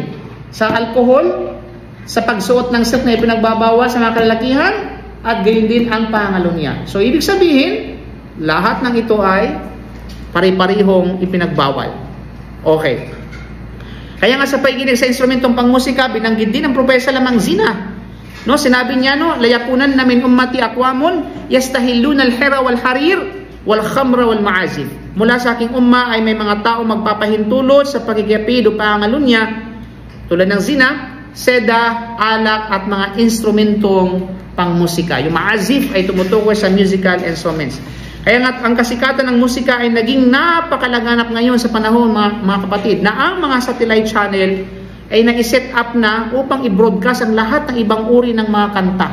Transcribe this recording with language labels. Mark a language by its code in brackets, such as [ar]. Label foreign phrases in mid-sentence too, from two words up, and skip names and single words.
[tl] Sa alcohol, sa pagsuot ng silk na ipinagbabawal sa mga kalalakihan, at gayon din ang pangalunya. So ibig sabihin, lahat ng ito ay pare-parehong ipinagbawal. Okay. Kaya nga sa paiginig sa instrumentong pangmusika, binanggit din ng Propeta lamang zina. [ar] No, [tl] sinabi niya, [ar] no, لا يكونن من أمتي أقوام يستحلون الحر والحرير والخمر والمعازف. [tl] Mula sa aking umma ay may mga tao magpapahintulot sa pagkikapid o pangalunya tulad ng zina, seda, alak at mga instrumentong pangmusika. Yung ma'azif ay tumutukoy sa [en] musical instruments. [tl] Kaya nga ang kasikatan ng musika ay naging napakalaganap ngayon sa panahon mga kapatid, na ang mga [en] satellite channel [tl] ay nai-set up na upang i-broadcast ang lahat ng ibang uri ng mga kanta.